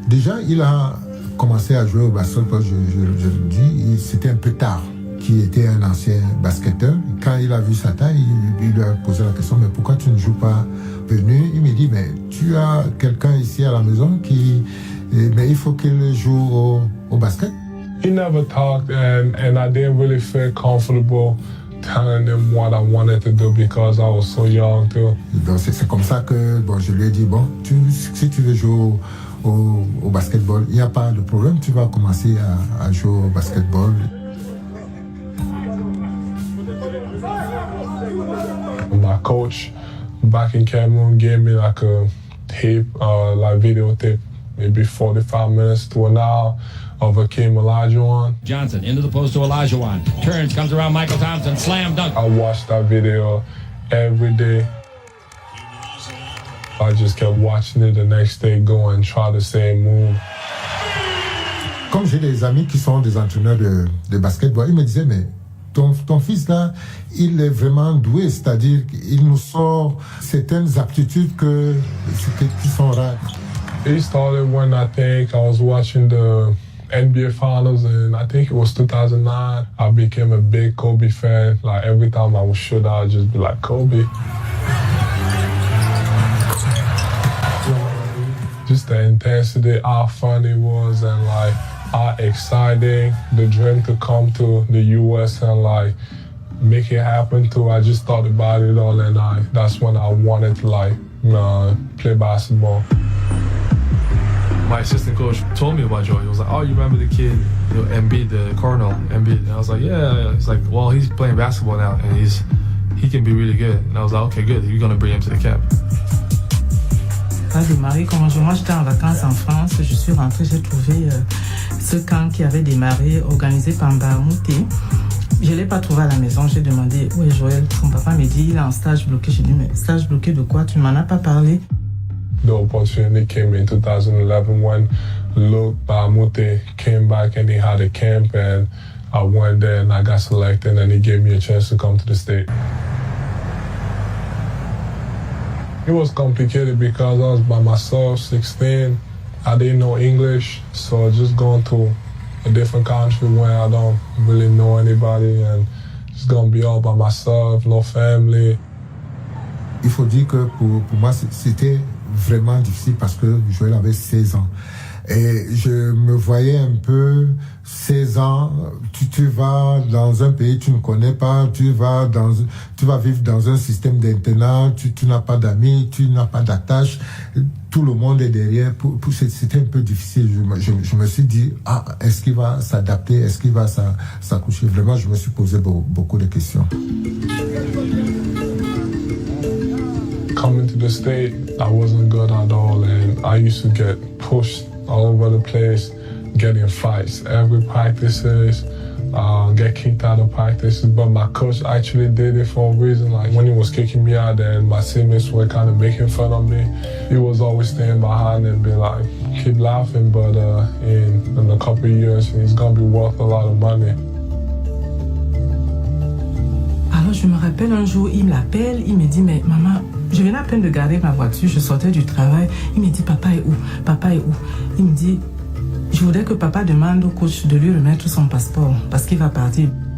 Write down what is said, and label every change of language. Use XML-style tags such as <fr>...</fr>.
<fr>Déjà, il a commencé à jouer au basketball, je le dis, c'était un peu tard. Qui était un ancien basketteur. Quand il a vu sa taille, il lui a posé la question, mais pourquoi tu ne joues pas venu? Il me dit, mais tu as quelqu'un ici à la maison mais il faut qu'il joue au basket.</fr> <en>He never talked and I didn't really feel comfortable telling him what I wanted to do because I was so young too.</en> <fr>Donc c'est comme ça que je lui ai dit, si tu veux jouer au basketball, il n'y a pas de problème, tu vas commencer à jouer au basketball.</fr> <en>My coach back in Cameroon gave me like a tape, like video tape, maybe 45 minutes to an hour of Akeem Olajuwon. Johnson into the post to Olajuwon. Turns, comes around Michael Thompson, slam dunk. I watched that video every day. I just kept watching it the next day, go and try the same move.</en> <fr>Comme j'ai des amis qui sont des entraîneurs de basketball, ils me disaient, mais ton fils là, il est vraiment doué, c'est-à-dire qu'il nous sort certaines aptitudes qui sont rares.</fr> <en>It started when I think I was watching the NBA Finals, and I think it was 2009. I became a big Kobe fan. Like every time I would shoot, I'd just be like, Kobe. Just the intensity, how fun it was, and like how exciting the dream to come to the US and like make it happen too. I just thought about it all, and that's when I wanted to like play basketball. My assistant coach told me about Joel. He was like, "Oh, you remember the kid, Embiid, the Cardinal, Embiid?" And I was like, "Yeah." He's like, "Well, he's playing basketball now, and he can be really good." And I was like, "Okay, good. You're gonna bring him to the camp."</en> <fr>Ça a démarré quand moi j'étais en vacances en France. Je suis rentrée, j'ai trouvé ce camp qui avait démarré, organisé par Mbamouté. Je ne l'ai pas trouvé à la maison. J'ai demandé où est Joël. Son papa me dit il est en stage bloqué. J'ai dit mais stage bloqué de quoi? Tu m'en as pas parlé.</fr> <en>The opportunity came in 2011 when Luke Bahamout came back and he had a camp, and I went there and I got selected, and he gave me a chance to come to the state. It was complicated because I was by myself, 16. I didn't know English, so just going to a different country where I don't really know anybody and just gonna be all by myself, no family.</en> <fr>Il faut dire que pour moi, c'était vraiment difficile parce que Joël avait 16 ans. Et je me voyais un peu 16 ans, tu vas dans un pays que tu ne connais pas, tu vas vivre dans un système d'internat, tu n'as pas d'amis, tu n'as pas d'attache, tout le monde est derrière. C'était un peu difficile. Je me suis dit, est-ce qu'il va s'adapter, est-ce qu'il va s'accoucher? Vraiment, je me suis posé beaucoup de questions.</fr> <en>Coming to the state, I wasn't good at all, and I used to get pushed all over the place, get in fights every practices, get kicked out of practices. But my coach actually did it for a reason. Like when he was kicking me out, and my teammates were kind of making fun of me, he was always staying behind and be like, keep laughing. But in a couple of years, he's gonna be worth a lot of money.</en> <fr>Alors je me rappelle un jour, il me l'appelle, il me dit, mais maman, je venais à peine de garer ma voiture, je sortais du travail, il me dit, papa est où? Papa est où? Il me dit, je voudrais que papa demande au coach de lui remettre son passeport parce qu'il va partir.</fr>